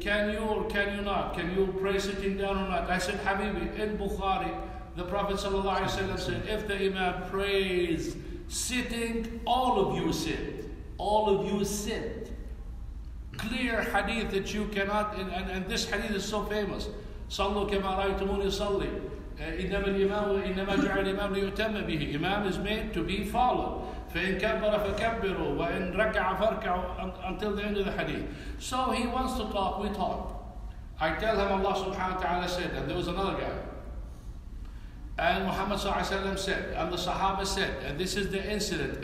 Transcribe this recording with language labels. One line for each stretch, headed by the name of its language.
English: Can you or can you not? Can you pray sitting down or not? I said, Habibi, in Bukhari, the Prophet ﷺ said, if the Imam prays sitting, all of you sit. All of you sit. Clear hadith that you cannot, and this hadith is so famous.
Arabic: صلوا كما رأيتموني صلي. إنما جعل الإمام ليؤتم به.
English: Imam is made to be followed.
Arabic: فإن كبر فكبروا وإن ركع فاركعوا,
English: until the end of the hadith. So he wants to talk, we talk. I tell him Allah subhanahu wa ta'ala said, and there was another guy. And Muhammad sallallahu alayhi wa sallam said, and the Sahaba said, and this is the incident.